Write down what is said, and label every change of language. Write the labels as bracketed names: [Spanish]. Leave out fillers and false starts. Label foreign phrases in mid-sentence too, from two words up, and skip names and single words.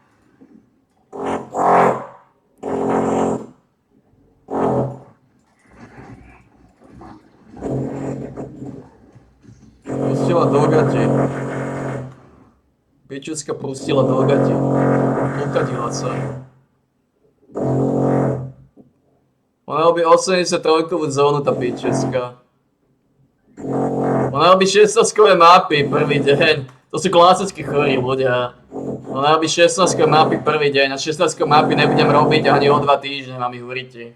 [Slovak] Pustila do gati. Pičuska pustila do gati. Ukadila sa. Ona robí 83-kovú zónu, tá pičuska. Ona robí 16-kové mapy prvý deň. To sú klasicky chorí ľudia. Ona robí 16-kové mapy prvý deň a 16-kové mapy nebudem robiť ani o 2 týždne, mám ich uriti.